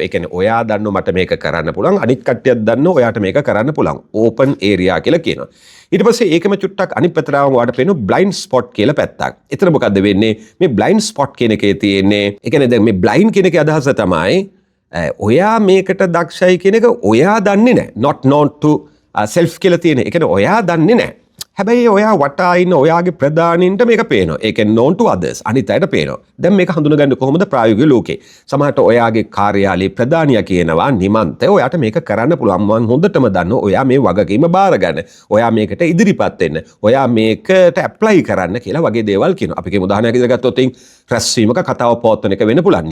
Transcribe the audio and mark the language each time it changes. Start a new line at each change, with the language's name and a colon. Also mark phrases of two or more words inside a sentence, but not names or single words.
Sinhala: ඒ කියන්නේ ඔයා දන්නව මට මේක කරන්න පුළුවන්, අනිත් කට්ටියක් දන්නව ඔයාට මේක කරන්න පුළුවන්.
English: open area
Sinhala: කියලා කියනවා. ඊට පස්සේ ඒකම චුට්ටක් අනිත් පැත්තට ආවම ඔයාට පේනවා
English: blind spot
Sinhala: කියලා පැත්තක්. එතන මොකද්ද වෙන්නේ? මේ
English: blind spot
Sinhala: කියන එකේ තියෙන්නේ, ඒ කියන්නේ දැන් මේ බ්ලයින්ඩ් කියන එකේ අදහස තමයි ඔයා මේකට දක්ෂයි කියන එක ඔයා දන්නේ නැහැ.
English: not known to self
Sinhala: කියලා තියෙන. ඒ කියන්නේ ඔයා දන්නේ නැහැ. හැබැයි ඔයා වටා ඉන්න ඔයාගේ ප්‍රධානීන්ට මේක පේනවා. ඒ කියන්නේ
English: known to others.
Sinhala: අනිත් අයට පේනවා. දැන් මේක හඳුනගන්නේ කොහොමද ප්‍රායෝගික ලෝකේ? සමහරට ඔයාගේ කාර්යාලයේ ප්‍රධානියා කියනවා නිමන්ත ඔයාට මේක කරන්න පුළුවන්. මම හොඳටම දන්නවා ඔයා මේ වගකීම බාර ගන්න. ඔයා මේකට ඉදිරිපත් වෙන්න. ඔයා මේකට ඇප්ලයි කරන්න කියලා වගේ දේවල් කියනවා. අපි කියමු උදාහරණයක් විදිහට ගත්තොත් රැස්වීමක කතාව පවත්වන එක වෙන්න පුළුවන්.